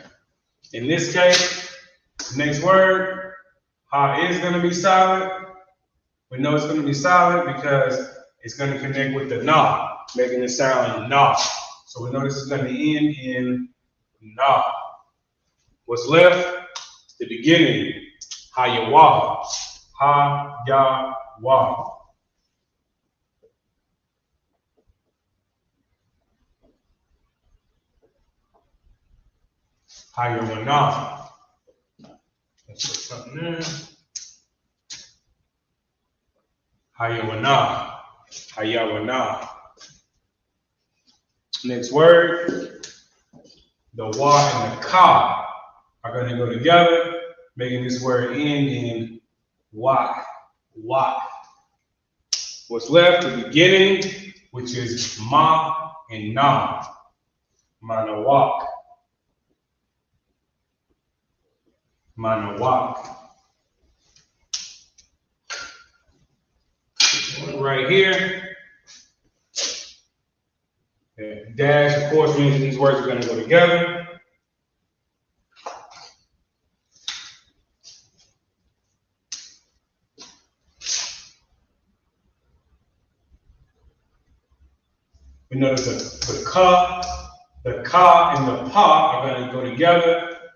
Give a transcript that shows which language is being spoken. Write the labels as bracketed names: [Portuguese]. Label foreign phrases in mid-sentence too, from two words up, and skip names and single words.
[English] In this case, next word, ha is going to be silent. We know it's going to be silent because it's going to connect with the na, making it sound na. So we know this is going to end in na. What's left? The beginning, ha-ya-wa. Ha-ya-wa. Ha-ya-wa-na. Let's put something there. Ha-ya-wa-na. Ha-ya-wa-na. Next word, the wa and the ka are going to go together, making this word end in wak, wak. What's left, the beginning, which is ma and na, manawak, manawak. Right here. Dash, of course, means these words are going to go together. We notice the ka and the pa are going to go together.